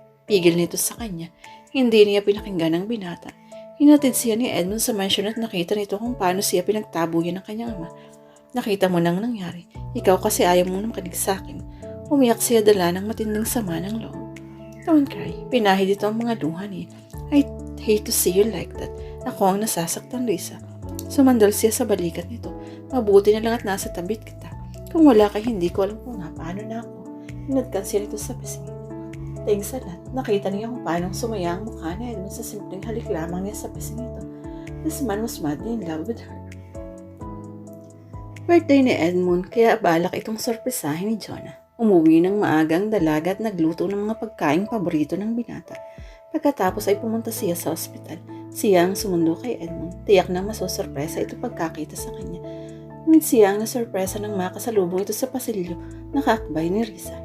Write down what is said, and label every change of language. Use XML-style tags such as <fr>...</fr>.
<tl>Pigil nito sa kanya. Hindi niya pinakinggan ang binata. Hinatid siya ni Edmond sa mansyon at nakita nito kung paano siya pinagtabuyan ng kanyang ama. Nakita mo nang nangyari. Ikaw kasi ayaw mong makinig sa akin. Umiyak siya dala ng matinding sama ng loob.</tl> <en>Don't cry.</en> <tl>Pinahid ito ang mga luha niya.</tl> <en>I hate to see you like that.</en> <tl>Ako ang nasasaktan, Risa. Sumandal siya sa balikat nito. Mabuti na lang at nasa tabit kita. Kung wala ka, hindi ko alam kung paano na ako. Hinadkan siya nito sa pisngi.</tl> <en>Thanks a lot.</en> <tl>Nakita niya kung paano sumaya ang mukha ni Edmond sa simpleng halik lamang niya sa pisngi nito.</tl> <en>This man was madly in love with her.</en> <tl>Birthday ni Edmond, kaya balak itong sorpresahin ni Jonah. Umuwi ng maagang dalaga at nagluto ng mga pagkaing paborito ng binata. Pagkatapos ay pumunta siya sa ospital. Siya ang sumundo kay Edmond. Tiyak na masosorpresa ito pagkakita sa kanya. Ngunit siya ang nasorpresa nang makasalubong ito sa pasilyo na kakbay ni Risa.</tl>